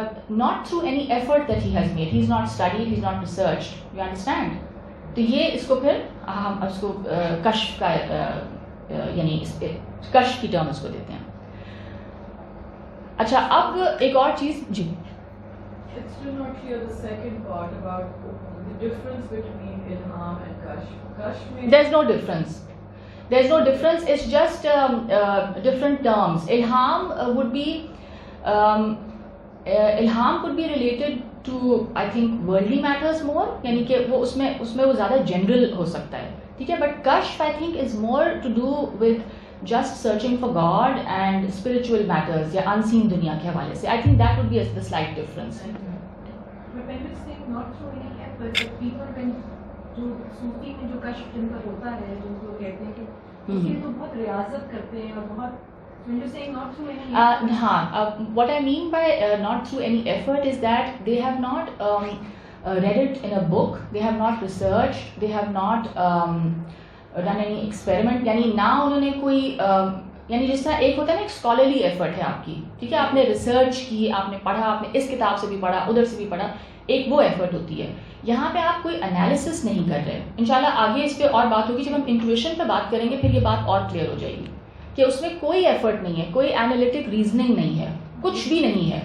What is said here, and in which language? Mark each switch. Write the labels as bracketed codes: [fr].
[en] not through any effort that he has made, he is not studied, he is not researched, you understand؟ [ur] تو یہ اس کو پھر ہم اس کو کشف کا یعنی کشف کی ٹرم اس کو دیتے ہیں۔ اچھا اب ایک اور چیز، جی [en] It's still not clear the second part about the difference between ilham and kashf. Kashf means there's no difference. There's no difference. It's just different terms. Ilham would be ilham could be related to I think worldly matters more. [ur] یعنی کہ وہ اس میں وہ زیادہ general ہو سکتا ہے، ٹھیک ہے. [en] But kashf I think is more to do with just searching for God and spiritual matters یا unseen [ur] دنیا کے حوالے سے. [en] I think that would be the slight difference. But when you say not through any effort, but people when [ur] جو صوفی میں جو کشف جن کا ہوتا ہے، جن کو کہتے ہیں کہ اس کے تو بہت ریاضت کرتے ہیں اور بہت [en] when you say not through any effort. What I mean by not through any effort is that they have not read it in a book, they have not researched, they have not done any experiment, [ur] یعنی نہ انہوں نے کوئی یعنی جس طرح ایک ہوتا ہے نا ایک اسکالرلی ایفرٹ ہے آپ کی, ٹھیک ہے, آپ نے ریسرچ کی, آپ نے پڑھا, آپ نے اس کتاب سے بھی پڑھا, ادھر سے بھی پڑھا, ایک وہ ایفرٹ ہوتی ہے. یہاں پہ آپ کوئی انالیسس نہیں کر رہے. انشاءاللہ آگے اس پہ اور بات ہوگی, جب ہم انٹویشن پہ بات کریں گے پھر یہ بات اور کلیئر ہو جائے گی کہ اس میں کوئی ایفرٹ نہیں ہے, کوئی انالیٹک ریزننگ نہیں ہے, کچھ بھی نہیں ہے,